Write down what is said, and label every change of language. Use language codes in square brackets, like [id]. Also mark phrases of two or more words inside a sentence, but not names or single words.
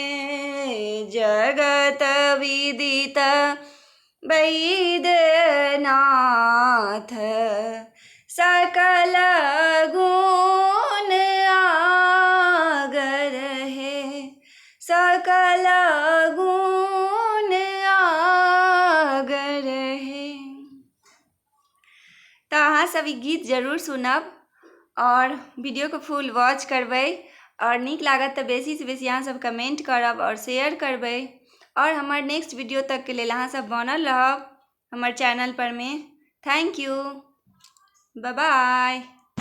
[mai] जगत विदित वैद्यनाथ, सकल गुण आगर है, सकल गुण आगर है। तो अहाँ सब ई गीत जरूर सुनब और वीडियो को [en] full watch [mai] करबै और नीक लागत तो बेसी से बेसी अहाँ सब कमेंट करब और शेयर करबै और हमार [en] next video [mai] तक के लिए अहाँ सब बनल रहब हमार चैनल पर में। [en] Thank you, bye bye.